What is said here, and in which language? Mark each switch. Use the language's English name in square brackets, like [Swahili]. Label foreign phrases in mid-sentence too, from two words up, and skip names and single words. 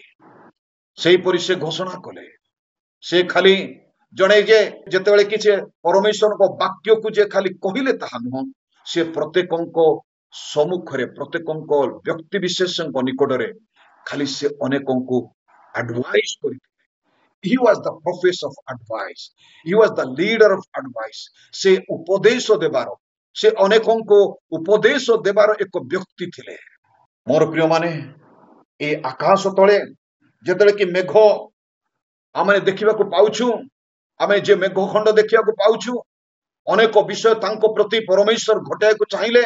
[Odia] ସେହିପରି ସେ ଘୋଷଣା କଲେ। ସେ ଖାଲି ଜଣେ ଯେ ଯେତେବେଳେ କିଛି ପରମେଶ୍ୱରଙ୍କ ବାକ୍ୟକୁ ଯେ ଖାଲି କହିଲେ ତାହା ନୁହଁ, ସେ ପ୍ରତ୍ୟେକଙ୍କ ସମ୍ମୁଖରେ, ପ୍ରତ୍ୟେକଙ୍କ ବ୍ୟକ୍ତି ବିଶେଷଙ୍କ ନିକଟରେ ଖାଲି ସେ ଅନେକଙ୍କୁ ଆଡଭାଇସ୍ କରିଥିଲେ। [English] He was the professor of advice. He was the leader of advice. [Odia] ସେ ଉପଦେଶ ଦେବାର, ସେ ଅନେକଙ୍କୁ ଉପଦେଶ ଦେବାର ଏକ ବ୍ୟକ୍ତି ଥିଲେ। ମୋର ପ୍ରିୟ ମାନେ, ଏ ଆକାଶ ତଳେ ଯେତେବେଳେ କି ମେଘ ଆମେ ଦେଖିବାକୁ ପାଉଛୁ, ଆମେ ଯେ ମେଘ ଖଣ୍ଡ ଦେଖିବାକୁ ପାଉଛୁ, ଅନେକ ବିଷୟ ତାଙ୍କ ପ୍ରତି ପରମେଶ୍ୱର ଘଟାଇବାକୁ ଚାହିଁଲେ।